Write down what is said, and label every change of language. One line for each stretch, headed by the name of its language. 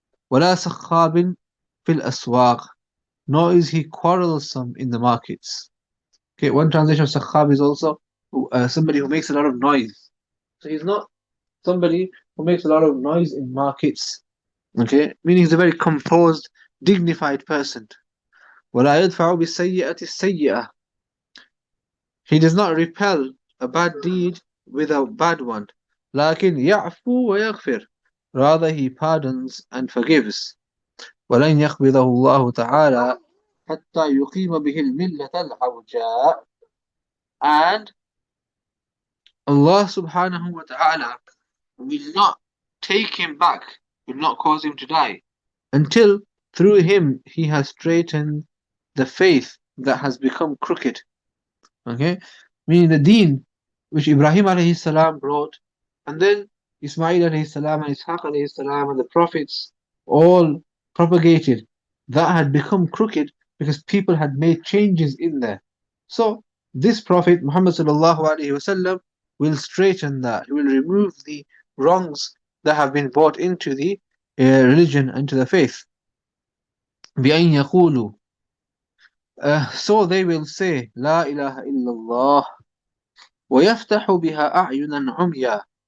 Arabic: ولا سخاب في الأسواق,
English: nor is he quarrelsome in the markets. Okay, one translation of sakhab is also somebody who makes a lot of noise. So he's not somebody who makes a lot of noise in markets. Okay, meaning he's a very composed, dignified person.
Arabic: ولا يدفع بالسيئة السيئة.
English: He does not repel a bad deed with a bad one.
Arabic: لكن يعفو ويغفر.
English: Rather he pardons and forgives.
Arabic: ولن يقبضه الله تعالى حتى يقيم به الملة العوجاء.
English: And Allah subhanahu wa ta'ala will not take him back, will not cause him to die, until through him he has straightened the faith that has become crooked. Okay? Meaning the deen which Ibrahim alayhi salam brought, and then Ismail alayhi salam and Ishaq alayhi salam and the prophets all propagated, that had become crooked because people had made changes in there. So this Prophet Muhammad sallallahu alayhi wasallam will straighten that. He will remove the wrongs that have been brought into the religion, into the faith.
Arabic: بأن يقولوا,
English: so they will say,
Arabic: لا إله إلا الله ويفتح بها أعينا عميا.